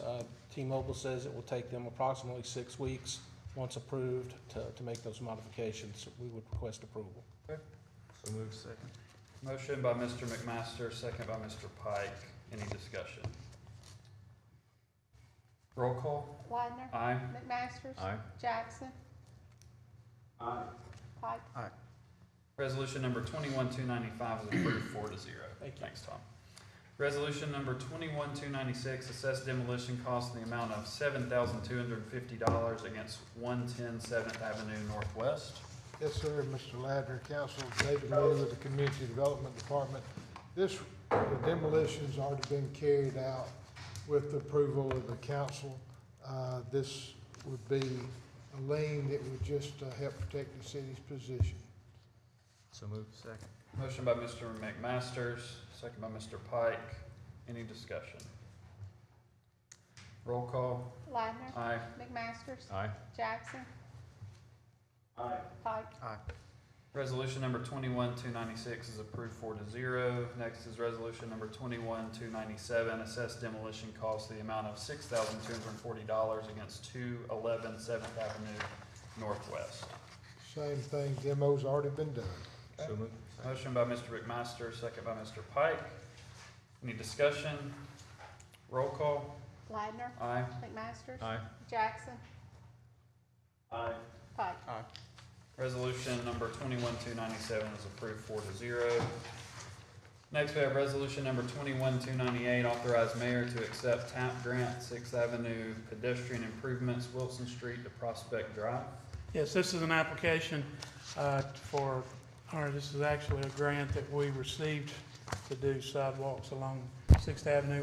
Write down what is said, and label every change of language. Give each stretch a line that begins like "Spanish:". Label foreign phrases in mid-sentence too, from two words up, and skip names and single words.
English: T-Mobile says it will take them approximately 6 weeks, once approved, to make those modifications. We would request approval. Okay. So moved. Second. Motion by Mr. McMaster, second by Mr. Pike. Any discussion? Roll call. Ladner. Aye. McMasters. Aye. Jackson. Aye. Pike. Aye. Resolution number 21-295 is approved 4-0. Thank you. Thanks, Tom. Resolution number 21-296, assessed demolition cost in the amount of $7,250 against 110 7th Avenue Northwest. Yes, sir, Mr. Ladner, Counsel, David Lee with the Community Development Department. The demolition's already been carried out with the approval of the council. This would be a lien that would just help protect the city's position. So moved. Second. Motion by Mr. McMasters, second by Mr. Pike. Any discussion? Roll call. Ladner. Aye. McMasters. Aye. Jackson. Aye. Pike. Aye. Resolution number 21-296 is approved 4-0. Next is resolution number 21-297, assessed demolition cost the amount of $6,240 against 211 7th Avenue Northwest. Same thing, demo's already been done. So moved. Motion by Mr. McMaster, second by Mr. Pike. Any discussion? Roll call. Ladner. Aye. McMasters. Aye. Jackson. Aye. Pike. Aye. Resolution number 21-297 is approved 4-0. Next, we have resolution number 21-298, authorize mayor to accept TAP grant, 6th Avenue pedestrian improvements, Wilson Street to Prospect Drive. Yes, this is an application this is actually a grant that we received to do sidewalks along 6th Avenue.